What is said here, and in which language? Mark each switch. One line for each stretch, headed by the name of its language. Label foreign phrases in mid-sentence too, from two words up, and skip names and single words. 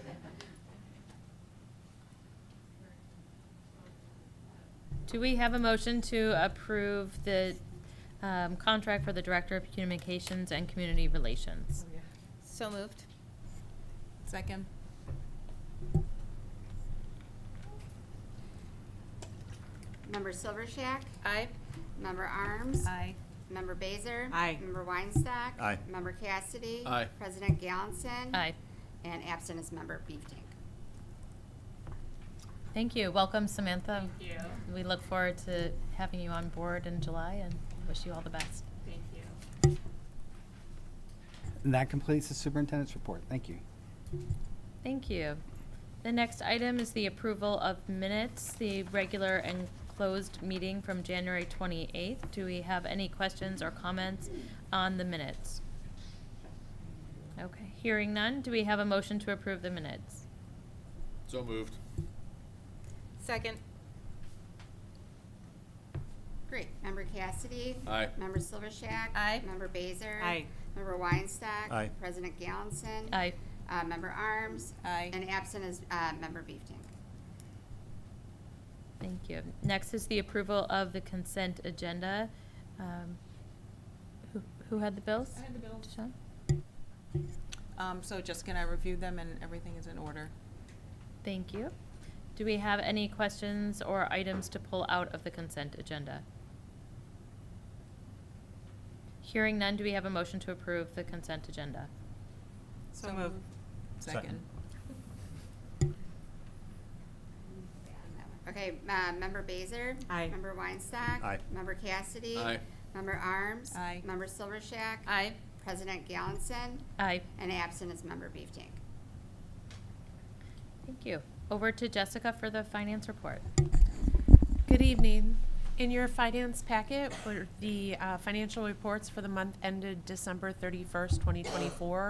English: Do we have a motion to approve the contract for the Director of Communications and Community Relations? So moved. Second. Member Silvershack? Aye. Member Arms? Aye. Member Baser? Aye. Member Weinstock? Aye. Member Cassidy? Aye. President Gallinson? Aye. And absent is Member Beeftank. Thank you. Welcome, Samantha. Thank you. We look forward to having you on board in July and wish you all the best. Thank you. And that completes the superintendent's report. Thank you. Thank you. The next item is the approval of minutes, the regular and closed meeting from January 28th. Do we have any questions or comments on the minutes? Okay, hearing none, do we have a motion to approve the minutes? So moved. Second. Great. Member Cassidy? Aye. Member Silvershack? Aye. Member Baser? Aye. Member Weinstock? Aye. President Gallinson? Aye. Member Arms? Aye. And absent is Member Beeftank. Thank you. Next is the approval of the consent agenda. Who had the bills? I had the bills. Sean? So just gonna review them and everything is in order. Thank you. Do we have any questions or items to pull out of the consent agenda? Hearing none, do we have a motion to approve the consent agenda? So moved. Second. Okay, Member Baser? Aye. Member Weinstock? Aye. Member Cassidy? Aye. Member Arms? Aye. Member Silvershack? Aye. President Gallinson? Aye. And absent is Member Beeftank. Thank you. Over to Jessica for the finance report. Good evening. In your finance packet were the financial reports for the month ended December 31st, 2024.